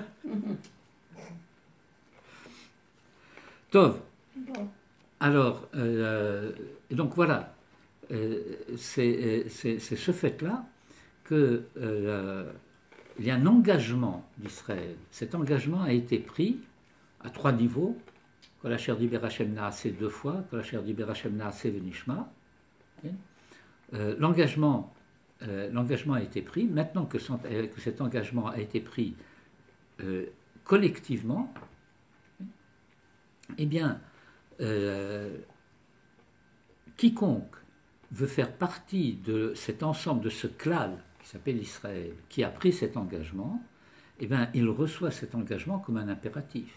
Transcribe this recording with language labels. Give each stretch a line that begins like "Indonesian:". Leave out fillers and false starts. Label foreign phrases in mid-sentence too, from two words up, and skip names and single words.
French: Tov. Bon. Alors, et donc voilà, c'est ce fait-là qu'il y a un engagement d'Israël. Cet engagement a été pris à 3 niveaux.
Hebrew: כל אשר דבר ה' נעשה 2 fois, כל אשר דבר ה' נעשה ונשמע.
French: L'engagement a été pris. Maintenant que cet engagement a été pris collectivement, eh bien, quiconque veut faire partie de cet ensemble, de ce klal qui s'appelle Israël, qui a pris cet engagement, eh bien, il reçoit cet engagement comme un impératif.